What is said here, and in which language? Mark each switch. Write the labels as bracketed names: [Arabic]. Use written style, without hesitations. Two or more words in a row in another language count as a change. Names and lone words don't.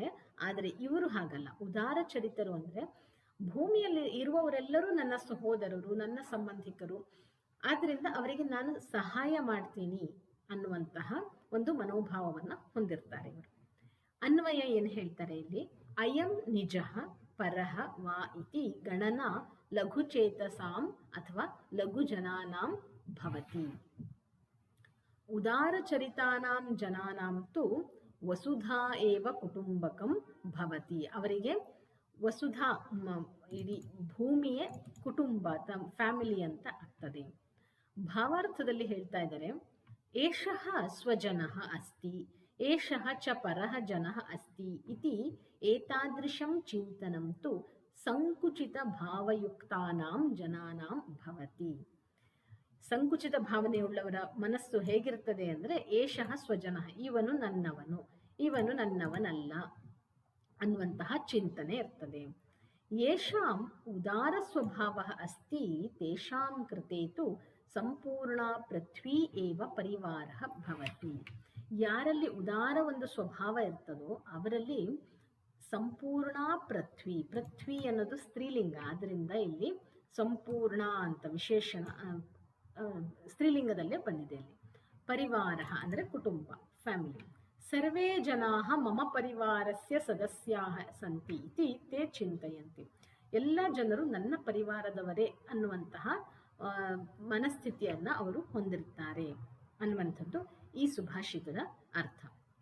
[Kannada] ಆದರೆ ಇವರು ಹಾಗಲ್ಲ. ಉದಾರಚರಿತರು ಅಂದ್ರೆ ಭೂಮಿಯಲ್ಲಿ ಇರುವವರೆಲ್ಲರೂ ನನ್ನ ಸಹೋದರರು, ನನ್ನ ಸಂಬಂಧಿಕರು, ಆದ್ರಿಂದ ಅವರಿಗೆ ನಾನು ಸಹಾಯ ಮಾಡ್ತೀನಿ ಅನ್ನುವಂತಹ ಒಂದು ಮನೋಭಾವವನ್ನ ಹೊಂದಿರ್ತಾರೆ ಇವರು. ಅನ್ವಯ ಏನು ಹೇಳ್ತಾರೆ ಇಲ್ಲಿ? [Sanskrit] ಅಯಂ ನಿಜಃ ಪರಃ ವಾ ಇತಿ ಗಣನಾ ಲಘುಚೇತಸಾಂ ಅಥವಾ ಲಘುಜನಾನಾಂ ಭವತಿ. ಉದಾರಚರಿತಾನಾಂ ಜನಾನಾಂ ತು ವಸುಧಾ ಏವ ಕುಟುಂಬಕಂ ಭವತಿ. [Kannada] ಅವರಿಗೆ ವಸುಧಾ, ಇಡೀ ಭೂಮಿಯೇ ಕುಟುಂಬ, ಫ್ಯಾಮಿಲಿ ಅಂತ ಆಗ್ತದೆ. ಭಾವಾರ್ಥದಲ್ಲಿ ಹೇಳ್ತಾ ಇದ್ದಾರೆ, [Sanskrit] ಏಷಃ ಸ್ವಜನಃ ಅಸ್ತಿ, ಏಷಃ ಚ ಪರಃ ಜನಃ ಅಸ್ತಿ ಇತಿ ಏತಾದೃಶಂ ಚಿಂತನಂ ತು ಸಂಕುಚಿತ ಭಾವಯುಕ್ತಾನಾಂ ಜನಾನಾಂ ಭವತಿ. [Kannada] ಸಂಕುಚಿತ ಭಾವನೆಯುಳ್ಳವರ ಮನಸ್ಸು ಹೇಗಿರ್ತದೆ ಅಂದ್ರೆ, [Sanskrit] ಏಷಃ ಸ್ವಜನಃ, [Kannada] ಇವನು ನನ್ನವನು, ಇವನು ನನ್ನವನಲ್ಲ ಅನ್ನುವಂತಹ ಚಿಂತನೆ ಇರ್ತದೆ. [Sanskrit] ಯೇಷಾಂ ಉದಾರ ಸ್ವಭಾವ ಅಸ್ತಿ ತೇಷಾಂ ಕೃತೆ ತು ಸಂಪೂರ್ಣ ಪೃಥ್ವಿ ಏವ ಪರಿವಾರ ಭವತಿ. [Kannada] ಯಾರಲ್ಲಿ ಉದಾರ ಒಂದು ಸ್ವಭಾವ ಇರ್ತದೋ ಅವರಲ್ಲಿ ಸಂಪೂರ್ಣ ಪೃಥ್ವಿ, ಪೃಥ್ವಿ ಅನ್ನೋದು ಸ್ತ್ರೀಲಿಂಗ, ಆದ್ರಿಂದ ಇಲ್ಲಿ ಸಂಪೂರ್ಣ ಅಂತ ವಿಶೇಷಣ ಸ್ತ್ರೀಲಿಂಗದಲ್ಲೇ ಬಂದಿದೆ. ಇಲ್ಲಿ ಪರಿವಾರ ಅಂದ್ರೆ ಕುಟುಂಬ, ಫ್ಯಾಮಿಲಿ. [Sanskrit] ಸರ್ವೇ ಜನಾಃ ಮಮ ಪರಿವಾರಸ್ಯ ಸದಸ್ಯಾಃ ಸಂತಿ ಇತಿ ತೇ ಚಿಂತಯಂತಿ. [Kannada] ಎಲ್ಲ ಜನರು ನನ್ನ ಪರಿವಾರದವರೇ ಅನ್ನುವಂತಹ ಮನಸ್ಥಿತಿಯನ್ನ ಅವರು ಹೊಂದಿರ್ತಾರೆ ಅನ್ನುವಂಥದ್ದು ಈ ಸುಭಾಷಿತದ ಅರ್ಥ.